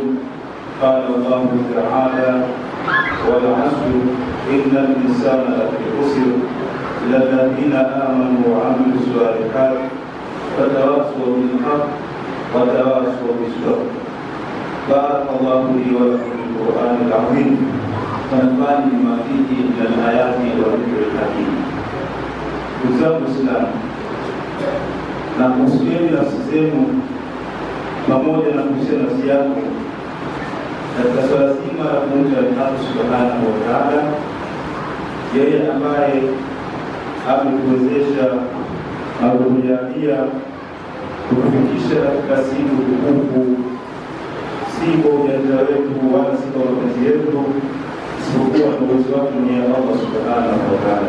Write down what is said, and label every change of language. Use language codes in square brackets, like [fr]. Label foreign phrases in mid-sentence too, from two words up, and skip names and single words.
[ar] قال الله تعالى والعصر إن الإنسان لفي خسر إلا الذين آمنوا وعملوا الصالحات فتواصوا بالحق وتواصوا بالصبر. بارك الله لي ولكم في القرآن العظيم ونفعني بما فيه من الآيات والذكر الحكيم. [sw] Ndugu zangu Waislamu, na kuhusieni nafsi zenu pamoja na kuhusiana nafsi yako katika swala zima la kumcha Allah [ar] سبحانه وتعالى, [sw] yeye ambaye amekuwezesha na kukujalia kukufikisha katika siku tukufu, si kwa ujanja wetu wala si kwa mapenzi yetu, isipokuwa na uwezo wake ni Allah [ar] سبحانه وتعالى.